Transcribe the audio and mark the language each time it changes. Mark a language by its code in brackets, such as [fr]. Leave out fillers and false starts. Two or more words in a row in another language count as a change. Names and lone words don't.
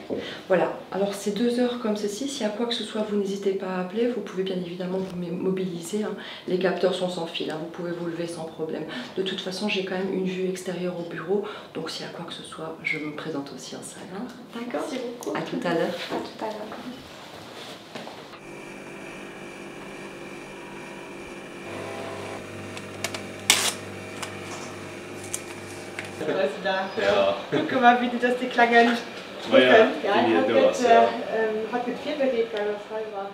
[fr] Voilà, alors ces 2 heures comme ceci, s'il y a quoi que ce soit, vous n'hésitez pas à appeler. Vous pouvez bien évidemment vous mobiliser. Hein. Les capteurs sont sans fil, hein. Vous pouvez vous lever sans problème. De toute façon, j'ai quand même une vue extérieure au bureau. Donc s'il y a quoi que ce soit, je me présente aussi en salle. Hein. D'accord? Merci beaucoup. À tout à l'heure. À tout à l'heure. [de] Ja. Guck mal, wie die das die Klange nicht drücken. Ja, hat mit 4 bewegt, weil das frei war.